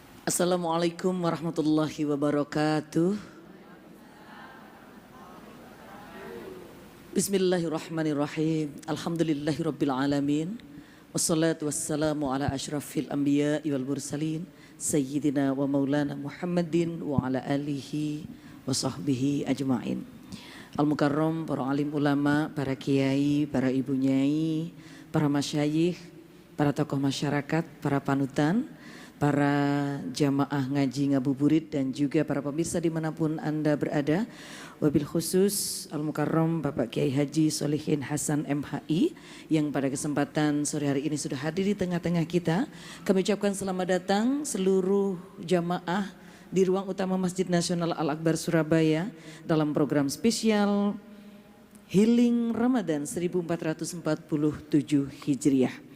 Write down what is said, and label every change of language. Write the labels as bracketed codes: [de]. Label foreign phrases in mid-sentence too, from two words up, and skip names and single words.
[ar] السلام عليكم ورحمة الله وبركاته. بسم الله الرحمن الرحيم. الحمد لله رب العالمين. والصلاة والسلام على أشرف الأنبياء والمرسلين سيدنا ومولانا محمد وعلى آله وصحبه أجمعين. [id] Al-Mukarram, para alim ulama, para kiai, para ibu nyai, para masyayikh, para tokoh masyarakat, para panutan, para jamaah ngaji ngabuburit dan juga para pemirsa dimanapun Anda berada. [ar] وبالخصوص المكرم [id] Bapak Kiai Haji Sholihin Hasan MHI yang pada kesempatan sore hari ini sudah hadir di tengah-tengah kita. Kami ucapkan selamat datang seluruh jamaah di ruang utama Masjid Nasional Al-Akbar Surabaya dalam program spesial Healing Ramadan 1447 Hijriah.